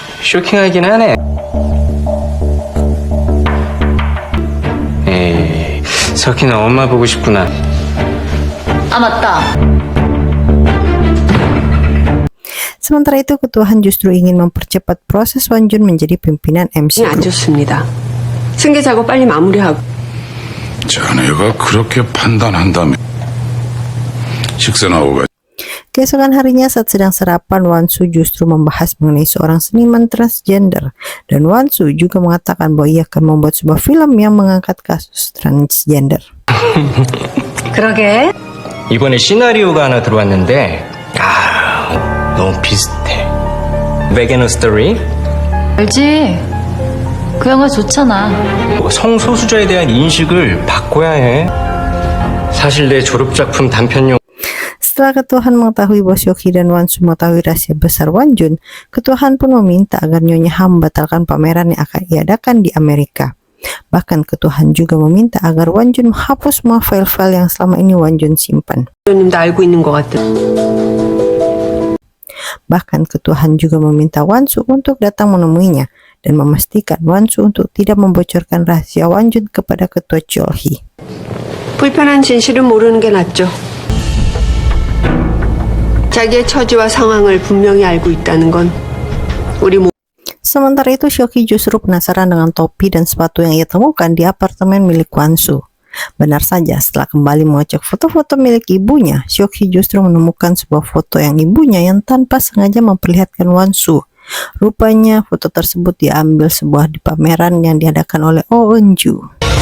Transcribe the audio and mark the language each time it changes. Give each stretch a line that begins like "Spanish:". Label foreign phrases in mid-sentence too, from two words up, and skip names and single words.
Korean: 쇼킹하긴 하네. 에이, 석희는 엄마 보고 싶구나. 아, 맞다.
Indonesian: Sementara itu, Ketua Han justru ingin mempercepat proses Wan Jun menjadi pimpinan MC
Korean: 안
Indonesian: Group.
Korean: 좋습니다. 승계 작업 빨리 마무리하고 자네가 그렇게 판단한다면 식사 나오가
Indonesian: Keesokan harinya saat sedang sarapan, Wan Su justru membahas mengenai seorang seniman transgender. Dan Wan Su juga mengatakan bahwa ia akan membuat sebuah film yang mengangkat kasus transgender.
Korean: 그러게. 이번에 시나리오가 하나 들어왔는데, 아, 너무 비슷해. 베게너 스토리? 알지? 그 영화 좋잖아. 성소수자에 대한 인식을 바꿔야 해. 사실 내 졸업작품 단편용
Indonesian: Setelah Ketua Han mengetahui bahwa Seok-hee dan Wan Su mengetahui rahasia besar Wan Jun, Ketua Han pun meminta agar Nyonya Ha membatalkan pameran yang akan diadakan di Amerika. Bahkan Ketua Han juga meminta agar Wan Jun menghapus semua file-file yang selama ini Wan Jun simpan.
Korean: 님도 알고 있는 것 같은.
Indonesian: Bahkan Ketua Han juga meminta Wan Su untuk datang menemuinya dan memastikan Wan Su untuk tidak membocorkan rahasia Wan Jun kepada Ketua Chol-hee.
Korean: 불편한 진실은 모르는 게 낫죠. 자기의 처지와 상황을 분명히 알고 있다는 건 우리
Indonesian: Sementara itu, Seok-hee justru penasaran dengan topi dan sepatu yang ia temukan di apartemen milik Wan Su. Benar saja, setelah kembali mengecek foto-foto milik ibunya, Seok-hee justru menemukan sebuah foto yang ibunya yang tanpa sengaja memperlihatkan Wan Su. Rupanya foto tersebut diambil sebuah di pameran yang diadakan oleh Oh Eun-ju.